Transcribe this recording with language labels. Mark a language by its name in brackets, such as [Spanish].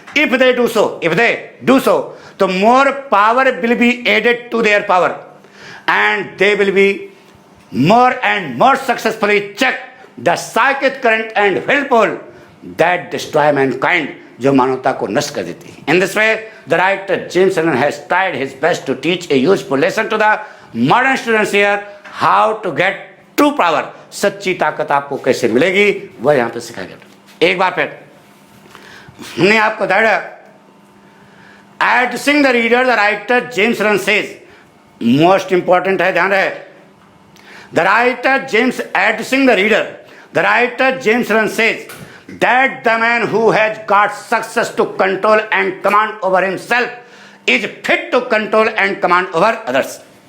[English] If they do so, the more power will be added to their power, and they will be more and more successfully check the psychic current and whirlpool that destroy mankind, [Hindi] जो मानवता को नष्ट कर देती है. [English] In this way, the writer James Allen has tried his best to teach a useful lesson to the modern students here, how to get true power. [Hindi] सच्ची ताकत आपको कैसे मिलेगी, वह यहाँ पे सिखाया गया. एक बार फिर हमने आपको बताया, [English] addressing the reader, the writer James Allen says, most important [Hindi] है, ध्यान रहे. [English] The writer addressing the reader, the writer James Allen says that the man who has got success to control and command over himself is fit to control and command over others.